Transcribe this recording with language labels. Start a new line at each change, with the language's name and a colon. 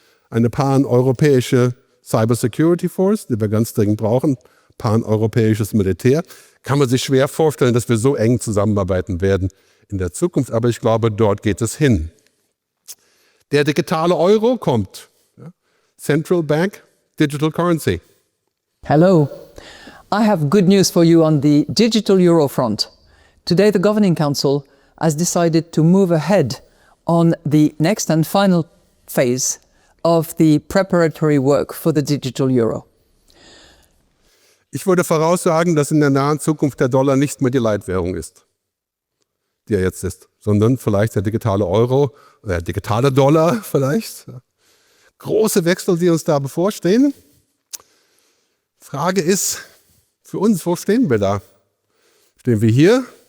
German: Eine paneuropäische Cyber Security Force, die wir ganz dringend brauchen, paneuropäisches Militär. Kann man sich schwer vorstellen, dass wir so eng zusammenarbeiten werden in der Zukunft, aber ich glaube, dort geht es hin. Der digitale Euro kommt.
English: Central Bank Digital Currency. Hello. I have good news for you on the digital euro front. Today the Governing Council has decided to move ahead on the next and final phase of the preparatory work for the digital euro.
German: Ich würde voraussagen, dass in der nahen Zukunft der Dollar nicht mehr die Leitwährung ist, die er jetzt ist, sondern vielleicht der digitale Euro oder der digitale Dollar vielleicht. Große Wechsel, die uns da bevorstehen. Frage ist für uns, wo stehen wir da? Stehen wir hier?